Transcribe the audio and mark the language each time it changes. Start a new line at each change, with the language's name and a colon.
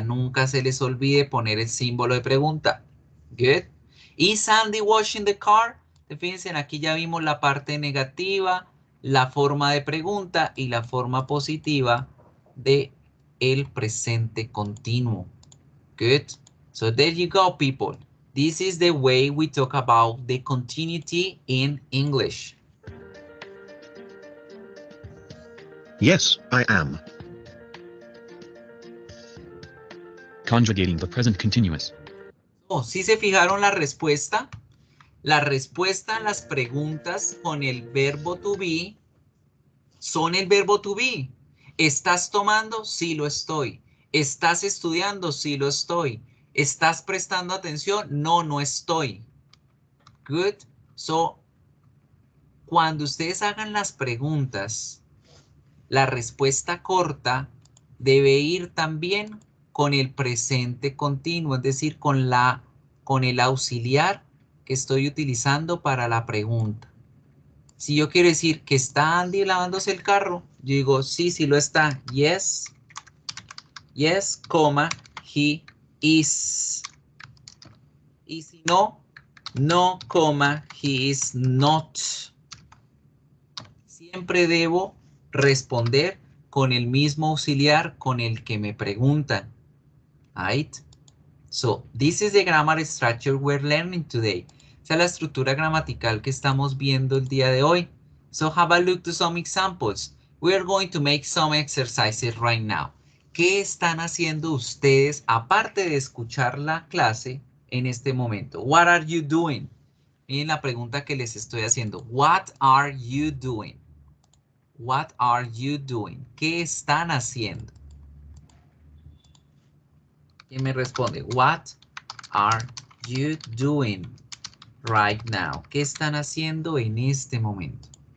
Spanish: Nunca se les olvide poner el símbolo de pregunta.
English: Good. Is Andy washing the car?
Spanish: Fíjense, aquí ya vimos la parte negativa, la forma de pregunta y la forma positiva de el presente continuo.
English: Good. So there you go, people. This is the way we talk about the continuity in English. Yes, I am. Conjugating the present continuous.
Spanish: Oh, ¿sí se fijaron la respuesta? La respuesta a las preguntas con el verbo to be son el verbo to be. ¿Estás tomando? Sí, lo estoy. ¿Estás estudiando? Sí, lo estoy. ¿Estás prestando atención? No, no estoy. Good. So, cuando ustedes hagan las preguntas, la respuesta corta debe ir también con el presente continuo, es decir, con el auxiliar que estoy utilizando para la pregunta. Si yo quiero decir que está Andy lavándose el carro, yo digo, sí, sí lo está.
English: Yes. Yes, he is.
Spanish: Y si no,
English: no, he is not.
Spanish: Siempre debo responder con el mismo auxiliar con el que me preguntan.
English: Right? So, this is the grammar structure we're learning today.
Spanish: Esa es la estructura gramatical que estamos viendo el día de hoy.
English: So, have a look to some examples. We're going to make some exercises right now.
Spanish: ¿Qué están haciendo ustedes aparte de escuchar la clase en este momento?
English: What are you doing?
Spanish: Miren la pregunta que les estoy haciendo.
English: What are you doing? What are you doing?
Spanish: ¿Qué están haciendo? ¿Quién me responde?
English: What are you doing right now?
Spanish: ¿Qué están haciendo en este momento?